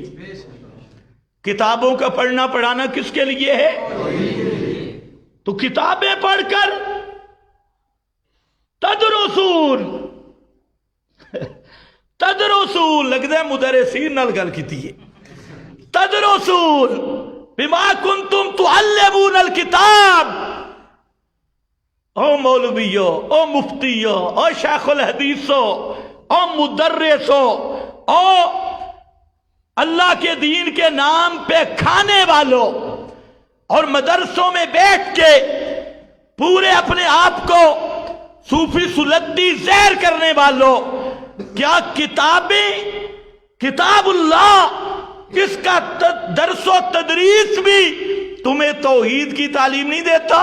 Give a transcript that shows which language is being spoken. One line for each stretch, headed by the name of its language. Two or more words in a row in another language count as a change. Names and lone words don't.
Urdu: کتابوں کا پڑھنا پڑھانا کس کے لیے ہے؟ تو کتابیں پڑھ کر
Arabic: تدرسون، تدرسون
Urdu: لگتا ہے
Punjabi: مدرسین نال گل کیتی ہے۔
Arabic: تدرسون بما کنتم تعلمون الکتاب۔
Pashto: او مولویو، او مفتیو، او شیخ الحدیثو، او مدرسو،
Urdu: او اللہ کے دین کے نام پہ کھانے والوں اور مدرسوں میں بیٹھ کے پورے اپنے آپ کو صوفی سلطی زہر کرنے والوں، کیا کتاب اللہ جس کا درس و تدریس بھی تمہیں توحید کی تعلیم نہیں دیتا؟